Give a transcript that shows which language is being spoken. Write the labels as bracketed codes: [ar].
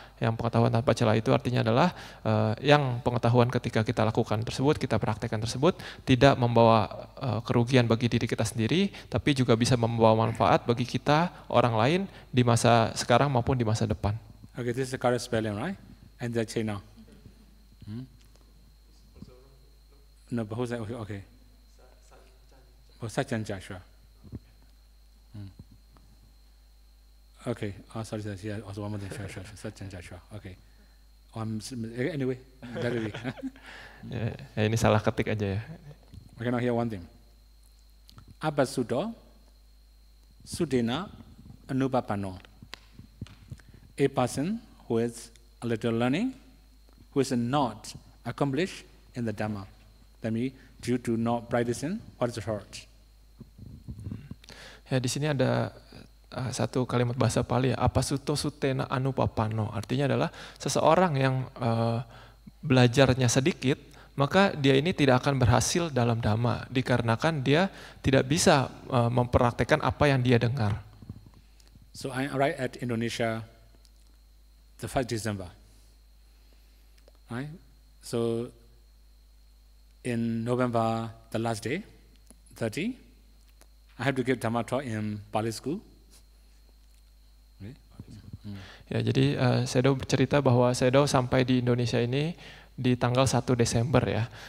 [id] Yang pengetahuan tanpa cela itu artinya adalah yang pengetahuan ketika kita lakukan tersebut, kita praktekkan tersebut tidak membawa kerugian bagi diri kita sendiri, tapi juga bisa membawa manfaat bagi kita, orang lain di masa sekarang maupun di masa depan. [en] Okay, this is the correct spelling, right? And the China. No, Bahusacha, okay. Bahusacha, sure. Okay, sorry, yeah, also one more thing, sure. Okay. Anyway, that will be. [id] Ya, ini salah ketik aja ya. [en] Okay, now here one thing. [pi] Abasudo, Sudena, Anubapano. [en] A person who is a little learning, who is not accomplished in the Dhamma. That means due to not practicing what is heard. [id] Ya, di sini ada satu kalimat bahasa Pali ya, [pi] apasuto sutena anupapano, [id] artinya adalah seseorang yang belajarnya sedikit, maka dia ini tidak akan berhasil dalam dhamma, dikarenakan dia tidak bisa mempraktekkan apa yang dia dengar. [en] So I arrived at Indonesia the 1st December. Right? So in November, the last day, 30, I have to give Dhamma talk in Pali school. [id] Ya, jadi Sedo bercerita bahwa Sedo sampai di Indonesia ini di tanggal 1 Desember ya.